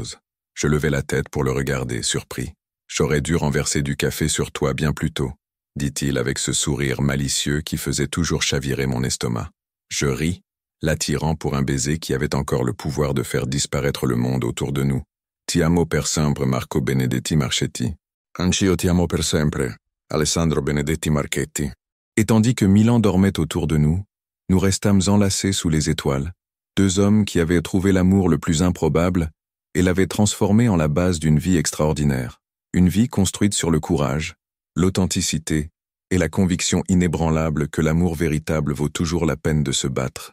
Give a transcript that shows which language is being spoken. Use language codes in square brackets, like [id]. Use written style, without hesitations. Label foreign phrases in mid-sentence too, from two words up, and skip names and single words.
[fr] » Je levai la tête pour le regarder, surpris. « J'aurais dû renverser du café sur toi bien plus tôt, » dit-il avec ce sourire malicieux qui faisait toujours chavirer mon estomac. Je ris, l'attirant pour un baiser qui avait encore le pouvoir de faire disparaître le monde autour de nous. [it] « Ti amo per sempre, Marco Benedetti Marchetti. »« Anch'io ti amo per sempre, Alessandro Benedetti Marchetti. [fr] » Et tandis que Milan dormait autour de nous, nous restâmes enlacés sous les étoiles, 2 hommes qui avaient trouvé l'amour le plus improbable et l'avaient transformé en la base d'une vie extraordinaire. Une vie construite sur le courage, l'authenticité et la conviction inébranlable que l'amour véritable vaut toujours la peine de se battre.